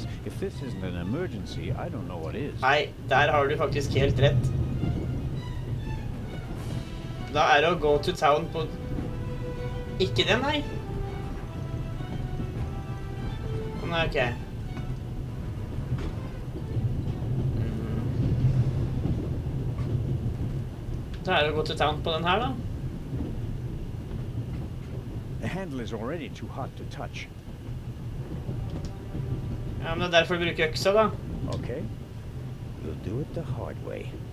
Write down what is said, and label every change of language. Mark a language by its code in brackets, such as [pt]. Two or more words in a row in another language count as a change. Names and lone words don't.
[en] If this isn't an emergency, I don't know what is. [no] Nei, der har du faktisk helt rett. Da er det å [en] go to town [no] på... Ikke det, nei. Nei, ok. Da er det å gå til town på den her, da. [en] The handle is already too hot to touch. [no] Ja, men det er derfor du bruker øksa, da. [en] Okay, we'll do it the hard way.